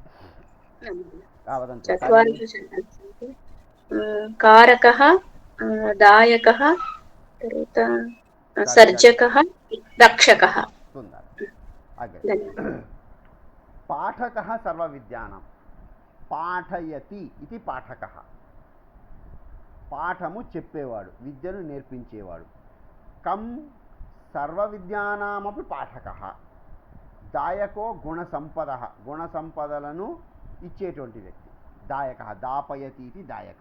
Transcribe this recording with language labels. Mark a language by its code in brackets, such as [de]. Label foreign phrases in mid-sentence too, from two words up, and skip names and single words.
[sa] कारकः, दायकः, सर्जकः, रक्षकः. पाठकः सर्वविद्यानां, पाठयति इति पाठकः. [te] పాఠము చెప్పేవాడు, విద్యను నేర్పించేవాడు. [sa] కం సర్వవిద్యానామపి పాఠకः. దాయకో గుణసంపదః, [te] గుణసంపదలను ఇచ్చేటువంటి వ్యక్తి [sa] దాయకः. దాపయతి ఇది దాయకः.